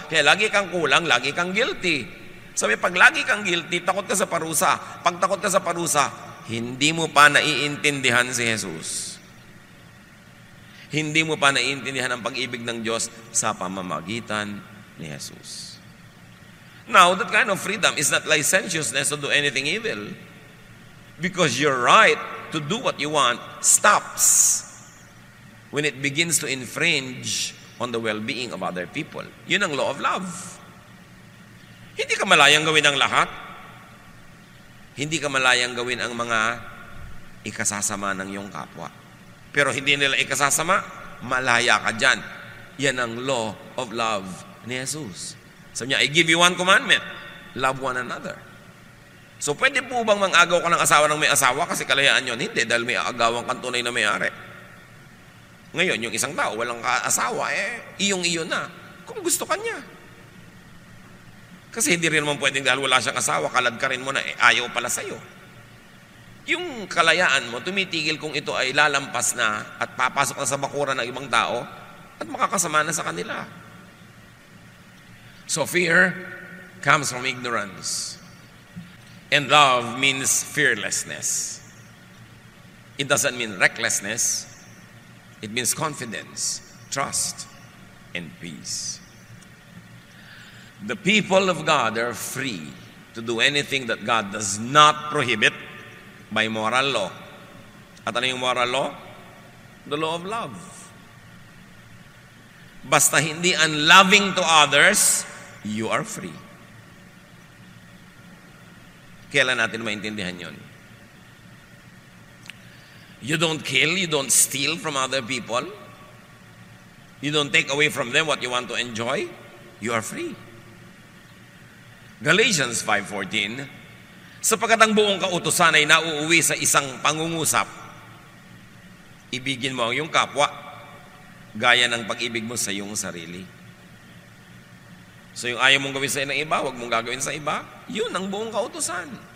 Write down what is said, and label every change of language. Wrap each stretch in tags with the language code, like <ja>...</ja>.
<tl>Kaya lagi kang kulang, lagi kang guilty. Sabi, pag lagi kang guilty, takot ka sa parusa. Pag takot ka sa parusa, hindi mo pa naiintindihan si Jesus. Hindi mo pa naiintindihan ang pag-ibig ng Diyos sa pamamagitan ni Jesus.</tl> <en>Now, that kind of freedom is not licentiousness to do anything evil. Because your right to do what you want stops when it begins to infringe on the well-being of other people.</en> <tl>Yun ang law of love. Hindi ka malayang gawin ang lahat. Hindi ka malayang gawin ang mga ikasasama ng iyong kapwa. Pero hindi nila ikasasama, malaya ka dyan. Yan ang law of love ni Jesus. Sabi niya,</tl> <en>I give you one commandment, love one another.</en> <tl>So pwede po bang mang-agaw ka ng asawa ng may asawa kasi kalayaan yun? Hindi, dahil may agawang kang tunay na may-ari. Ngayon, yung isang tao, walang asawa, iyong-iyo na. Kung gusto ka niya. Kasi hindi rin naman pwedeng dahil wala siyang asawa, kalad ka rin mo na, ayaw pala sa'yo. Yung kalayaan mo, tumitigil kung ito ay lalampas na at papasok na sa bakuran ng ibang tao at makakasama na sa kanila.</tl> <en>So fear comes from ignorance. And love means fearlessness. It doesn't mean recklessness. It means confidence, trust, and peace. The people of God are free to do anything that God does not prohibit by moral law.</en> <tl>At ano yung moral law?</tl> <en>The law of love.</en> <tl>Basta hindi</tl> <en>unloving to others, you are free.</en> <tl>Kailan natin maintindihan yon?</tl> <en>You don't kill, you don't steal from other people. You don't take away from them what you want to enjoy. You are free.</en> <tl>Galatians 5:14, sapagkat ang buong kautusan ay nauuwi sa isang pangungusap. Ibigin mo ang iyong kapwa, gaya ng pag-ibig mo sa iyong sarili. So yung ayaw mong gawin sa ng iba, huwag mong gagawin sa iba, yun ang buong kautusan.</tl>